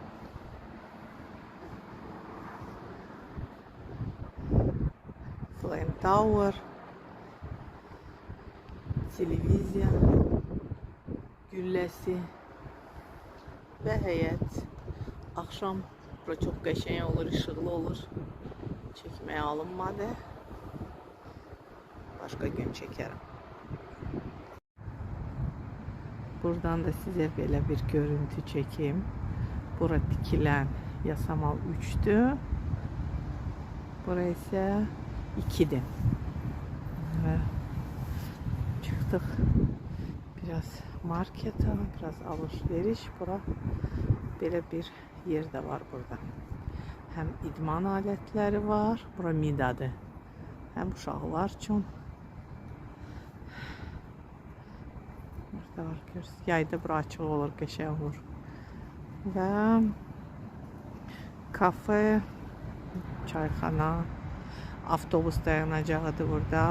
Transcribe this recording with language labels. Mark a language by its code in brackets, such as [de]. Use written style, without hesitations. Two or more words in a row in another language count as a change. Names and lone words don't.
[az] Flame Tower, televiziya, gülləsi və həyət. Axşam bura çox qəşəng olur, işıqlı olur. Çəkməyə alınmadı. [tr] Başka gün çekerim. Buradan da size böyle bir görüntü çekeyim. Bura dikilen Yasamal 3'tü. Burası ise 2'di. Ve çıktık biraz markete, biraz alışveriş. Bura böyle bir yer de var burada. Hem idman aletleri var. Bura Mida'dır. [az] Hem uşaqlar üçün. Burada var, görürsünüz. Yayda bura açıq olur, qəşəng olur. Və kafe, çayxana, avtobus dayanacağıdır burada.